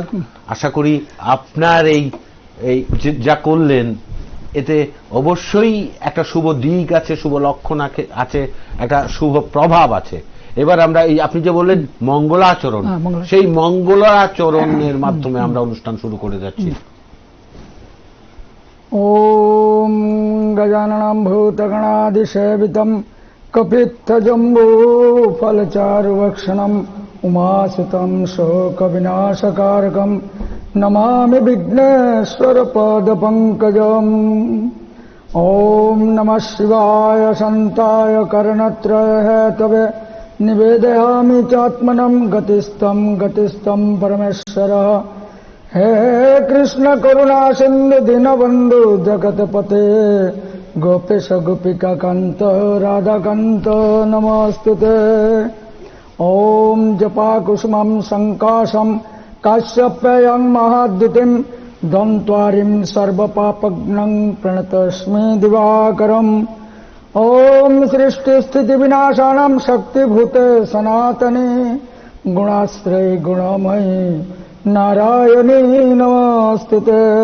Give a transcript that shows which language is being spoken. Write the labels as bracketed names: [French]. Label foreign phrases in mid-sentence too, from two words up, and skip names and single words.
[Bangla] আশা করি আপনার এই যা করলেন এতে অবশ্যই একটা শুভ দিক আছে, শুভ লক্ষণ আছে, একটা শুভ প্রভাব আছে। এবার আমরা এই আপনি যে বললেন মঙ্গলাচরণ, সেই মঙ্গলাচরণের মাধ্যমে আমরা অনুষ্ঠান শুরু করে যাচ্ছি। [Sanskrit] ওম গজাননম ভূতগণাদিসেবিতম কপিত্থজম্বু ফলচারুভক্ষণম উমাসুতম শোকবিনাশকারকম নমামি বিঘ্নেশ্বর পদপঙ্কজম। ওম নমঃ শিবায় শান্তায় কর্ণত্রয় হেতবে নিবেদয়ামি চাত্মনম গতিস্তম পরমেশ্বর। হে কৃষ্ণ করুণা সিন্ধু দীনবন্ধু জগৎপতে গোপেশ গোপিকা কান্ত রাধাকান্ত নমস্তুতে। ওম জপা কুসুমম সংকাশম কাশ্যপ্যয়ং মহাদ্যুতিম দন্ত্বারিম সর্বপাপঘ্নং প্রণতস্মি দিবাকরম। ওম সৃষ্টি স্থিতি বিনাশানাং শক্তিভূতে সনাতনে গুণাশ্রয়ে গুণময়ী নারায়ণী নমস্তুতে।